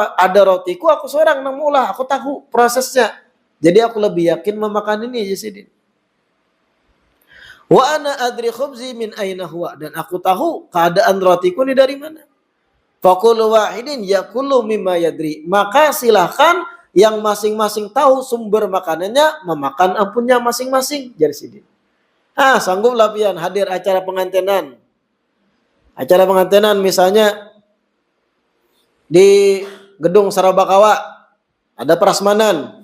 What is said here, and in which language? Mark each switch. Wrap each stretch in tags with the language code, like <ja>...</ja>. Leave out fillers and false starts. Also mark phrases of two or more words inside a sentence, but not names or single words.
<bjn>Ada rotiku, aku seorang nang maulah, aku tahu prosesnya. Jadi aku lebih yakin memakan ini aja Sidin.</bjn> <ar>وأنا أدري خبزي من أين هو,</ar> <id>dan aku tahu keadaan rotiku ini dari mana.</id> <ar>فكل واحد يأكل مما يدري,</ar> <id>maka silahkan yang masing-masing tahu sumber makanannya memakan ampunnya masing-masing, jadi Sidin.</id> <bjn>Sangguplah pian hadir acara pengantinan.</bjn> <id>Acara pengantinan misalnya di gedung Sarabakawa ada prasmanan.</id>